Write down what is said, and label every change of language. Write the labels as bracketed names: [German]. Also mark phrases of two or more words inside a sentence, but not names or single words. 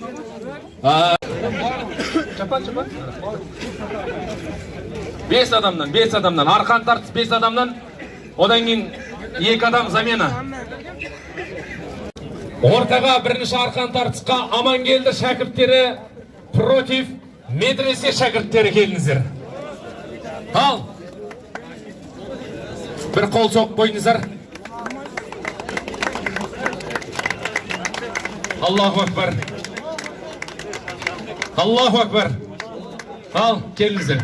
[Kazakh] Бес адамнан, арқан тартыс 5 адамнан, одан кейін 2 адам замена. Ортаға бірінші арқан тартысқа Амангелді шәкірттері против медресе шәкірттері келіңіздер. Ал! [Uzbek] Bir qol so'q qo'yingizlar. [Arabic] الله أكبر. الله أكبر. [Uzbek] Al, kelingizlar.